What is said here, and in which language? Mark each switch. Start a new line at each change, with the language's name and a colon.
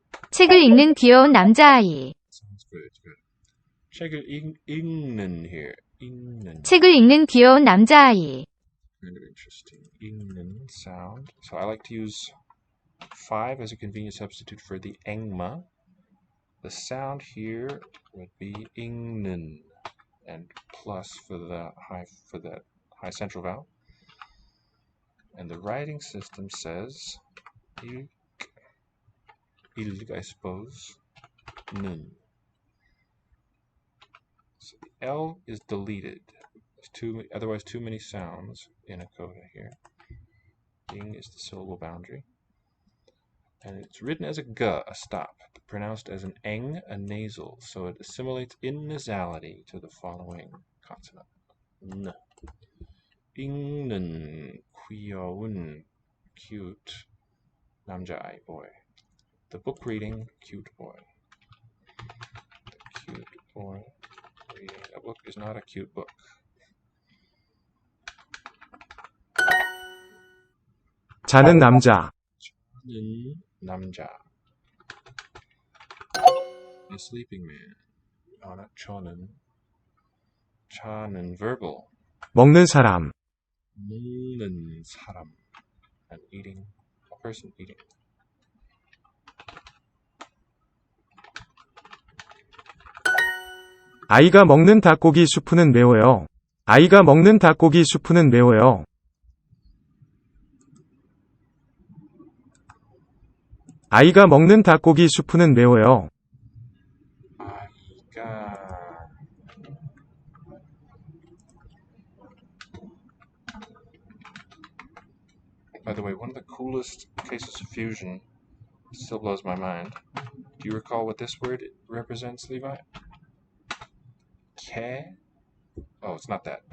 Korean: 책을 읽는 귀여운 남자아이.
English: Sounds good, good.
Korean: 책을 읽는
English: here. 읽는.
Korean: 책을 읽는 귀여운 남자아이.
English: Kind of interesting. 읽는 sound. So I like to use 5 as a convenient substitute for the engma. The sound here would be 읽는, and plus for the high central vowel. And the writing system says ilg, I suppose, nun. So the L is deleted. There's otherwise too many sounds in a coda here. Ing is the syllable boundary. And it's written as a g, a stop, but pronounced as an eng, a nasal, so it assimilates in nasality to the following consonant. N.
Korean: 읽는 귀여운
English: cute
Korean: 남자아이
English: boy. The book reading cute boy. The cute boy reading a book is not a cute book.
Korean: 자는 남자. 자는 남자.
English: A sleeping man. not 저는. 자는 verbal.
Korean: 먹는 사람. 먹는 사람.
English: And eating. A person eating.
Korean: 아이가 먹는 닭고기 수프는 매워요. 아이가 먹는 닭고기 수프는 매워요. 아이가 먹는 닭고기 수프는 매워요.
English: 아이가 By the way, one of the coolest cases of fusion still blows my mind. Do you recall what this word represents, Levi? Ke? Oh, it's not that.